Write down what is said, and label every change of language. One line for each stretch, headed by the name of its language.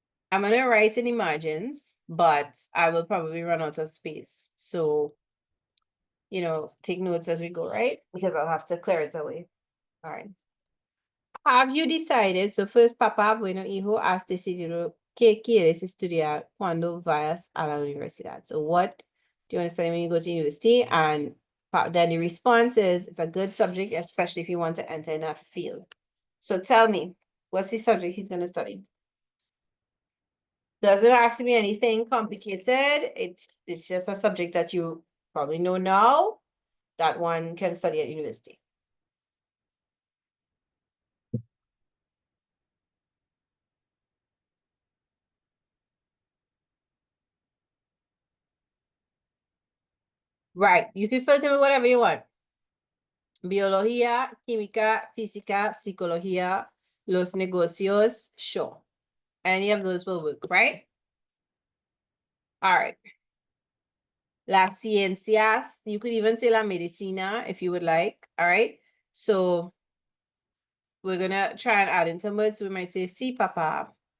English: I'm going to write in the margins, but I will probably run out of space. So, take notes as we go, right? Because I'll have to clear it away. All right. Have you decided? So first,
Spanish: papá, bueno, hijo, has decidido qué quieres estudiar cuando vayas a la universidad.
English: So what do you want to study when you go to university? And then the response is, it's a good subject, especially if you want to enter in that field. So tell me, what's the subject he's going to study? Doesn't have to be anything complicated. It's just a subject that you probably know now that one can study at university. Right. You can filter with whatever you want.
Spanish: Biología, química, física, psicología, los negocios,
English: sure. Any of those will work, right? All right. Las ciencias, you could even say la medicina if you would like. All right. So we're going to try and add in some words. We might say,
Spanish: sí, papá.